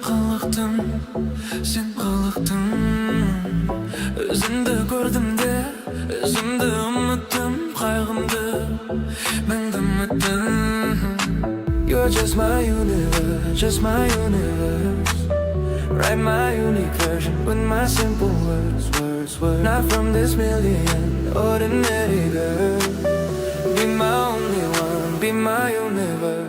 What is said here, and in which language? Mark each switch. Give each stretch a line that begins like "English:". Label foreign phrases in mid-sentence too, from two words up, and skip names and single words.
Kazakh: Қалықтым, sen қалықтың. Өзіңді көрдім де, өзімді ұмыттым. Қайғымды, мәңгі ұмыттым.
English: You're just my universe, just my universe. Write my unique version with my simple words. Not from this million ordinary girl. Be my only one, be my universe.